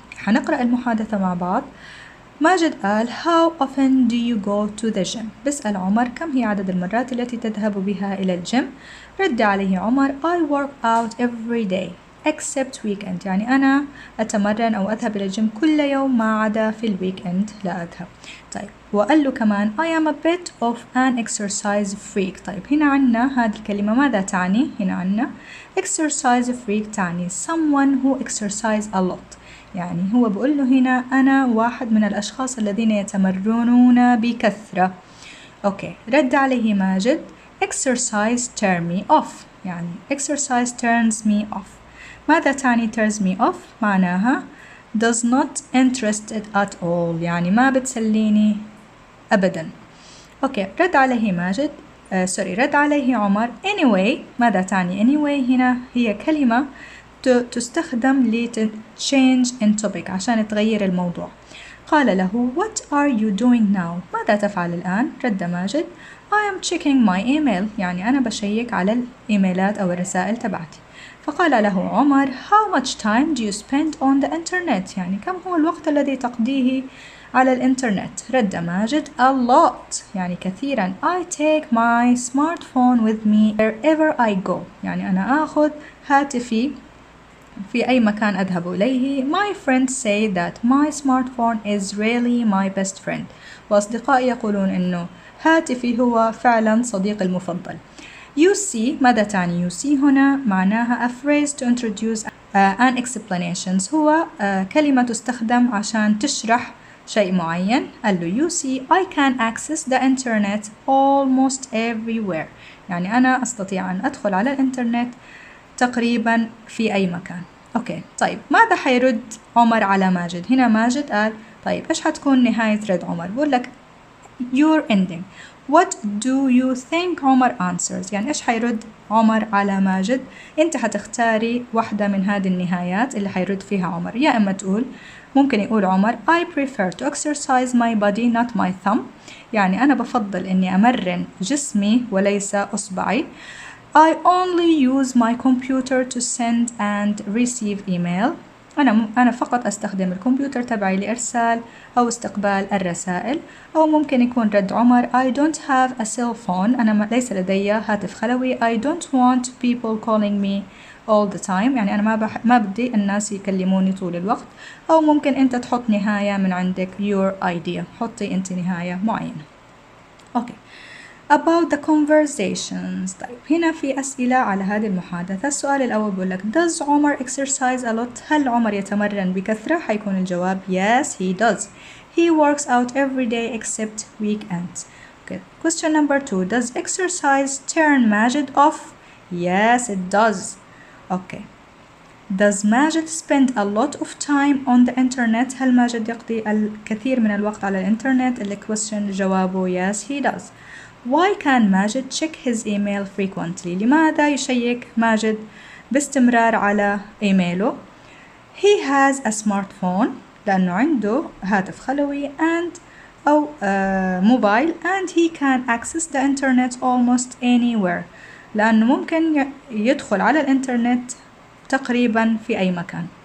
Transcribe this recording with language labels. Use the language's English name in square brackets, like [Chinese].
[Arabic] حنقرأ المحادثة مع بعض. ماجد قال [English] how often do you go to the gym؟ [Arabic] بسأل عمر كم هي عدد المرات التي تذهب بها إلى الجيم؟ رد عليه عمر [English] I work out every day except weekend، [Arabic] يعني أنا أتمرن أو أذهب إلى الجيم كل يوم ما عدا في الويكند لا أذهب. طيب وقال له كمان [English] I am a bit of an exercise freak. [Arabic] طيب هنا عنا هذه الكلمة ماذا تعني؟ هنا عنا exercise freak تعني [English] someone who exercise a lot، [Arabic] يعني هو بقول له هنا أنا واحد من الأشخاص الذين يتمرنون بكثرة. أوكي رد عليه ماجد [English] exercise turn me off، [Arabic] يعني [English] exercise turns me off. [Arabic] ماذا تعني [English] turns me off؟ [Arabic] معناها [English] does not interested at all، [Arabic] يعني ما بتسليني أبدا. أوكي رد عليه ماجد رد عليه عمر anyway. ماذا تعني anyway؟ هنا هي كلمة تستخدم [English] change in topic [Arabic] عشان تغير الموضوع. قال له [English] what are you doing now؟ [Arabic] ماذا تفعل الآن؟ رد ماجد [English] I am checking my email، [Arabic] يعني أنا بشيك على الإيميلات أو الرسائل تبعتي. فقال له عمر [English] how much time do you spend on the internet؟ [Arabic] يعني كم هو الوقت الذي تقضيه على الإنترنت؟ رد ماجد [English] a lot، [Arabic] يعني كثيرا. [English] I take my smartphone with me wherever I go، [Arabic] يعني أنا آخذ هاتفي في أي مكان أذهب إليه. [English] My friends say that my smartphone is really my best friend، [Arabic] وأصدقائي يقولون إنه هاتفي هو فعلا صديقي المفضل. [English] You see [Arabic] ماذا تعني you see؟ هنا معناها [English] a phrase to introduce an explanations، [Arabic] هو كلمة تستخدم عشان تشرح شيء معين. قال له [English] you see I can access the internet almost everywhere، [Arabic] يعني أنا أستطيع أن أدخل على الإنترنت تقريبا في أي مكان. أوكي طيب ماذا حيرد عمر على ماجد؟ هنا ماجد قال طيب إيش حتكون نهاية رد عمر؟ بقول لك [English] your ending. What do you think [Arabic] عمر answers؟ يعني إيش حيرد عمر على ماجد؟ أنت حتختاري واحدة من هذه النهايات اللي حيرد فيها عمر. يا إما تقول ممكن يقول عمر [English] I prefer to exercise my body not my thumb، [Arabic] يعني أنا بفضل إني أمرن جسمي وليس أصبعي. [English] I only use my computer to send and receive email، [Arabic] أنا فقط أستخدم الكمبيوتر تبعي لإرسال أو استقبال الرسائل. أو ممكن يكون رد عمر [English] I don't have a cell phone، [Arabic] أنا ليس لدي هاتف خلوي. [English] I don't want people calling me all the time، [Arabic] يعني أنا ما بدي الناس يكلموني طول الوقت. أو ممكن أنت تحط نهاية من عندك [English] your idea، [Arabic] حطي أنت نهاية معينة. [English] Okay about the conversations. [Arabic] طيب هنا في أسئلة على هذه المحادثة. السؤال الأول بيقول لك does عمر exercise a lot؟ هل عمر يتمرن بكثرة؟ حيكون الجواب [English] yes he does. He works out every day except weekends. Okay. Question number 2 does exercise turn Majid off؟ Yes it does. Okay. Does Majid spend a lot of time on the internet؟ [Arabic] هل ماجد يقضي الكثير من الوقت على الإنترنت؟ [English] question جوابه yes he does. Why can Majid check his email frequently؟ [Arabic] لماذا يشيك ماجد باستمرار على إيميله؟ [English] He has a smartphone، [Arabic] لأنه عنده هاتف خلوي أو موبايل [English] and he can access the internet almost anywhere، [Arabic] لأنه ممكن يدخل على الإنترنت تقريبا في أي مكان.